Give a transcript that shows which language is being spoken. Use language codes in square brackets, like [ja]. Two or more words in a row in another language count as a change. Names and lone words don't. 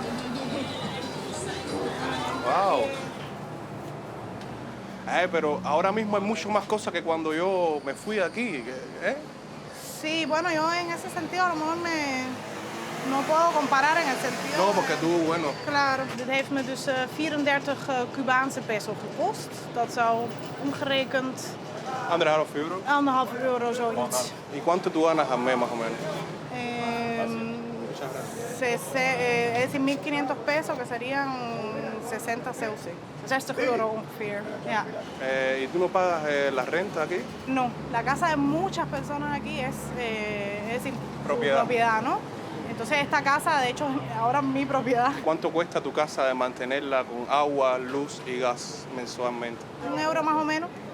[es] Wow. Pero ahora mismo hay mucho más cosas que cuando yo me fui de aquí. Sí, bueno, yo en ese sentido a lo mejor no puedo comparar en el sentido... No, porque tú, bueno... Claro, [nl] dit heeft me dus 34 Cubaanse peso gekost. Dat zou omgerekend... €1,5. €1,5 zoiets. [es] ¿Y cuánto tú ganas al mes más o menos? Es decir, 1.500 pesos, que serían 60 ceusi. [nl] 60 euro ongeveer. Ja. [es] ¿Y tú no pagas la renta aquí? No, la casa de muchas personas aquí es decir, propiedad, ¿no? Entonces esta casa, de hecho, ahora es mi propiedad. ¿Cuánto cuesta tu casa de mantenerla con agua, luz y gas mensualmente? €1 más o menos.